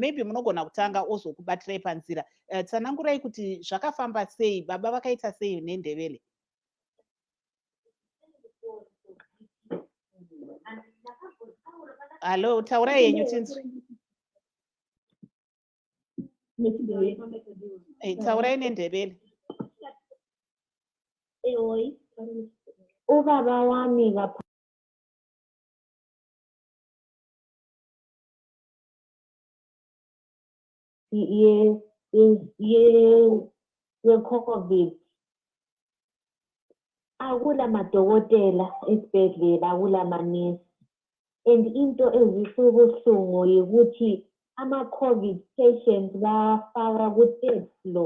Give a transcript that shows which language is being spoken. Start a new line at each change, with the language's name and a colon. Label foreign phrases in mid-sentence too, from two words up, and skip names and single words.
Shona: Maybe munogona kutanga ozokubatirai panzira. Tsanangurai kuti zvakafamba sei, baba vakaita sei neNdebele? Hello, taurai yenyu tinzwi. Taurai neNdebele.
North Ndebele: Ubaba wami ye-COVID, akula madokotela esibhedlela, akula manesi, and into ezisubuhlungu yikuthi ama-
English: COVID patients
North Ndebele: bafaka ku-
English: third floor.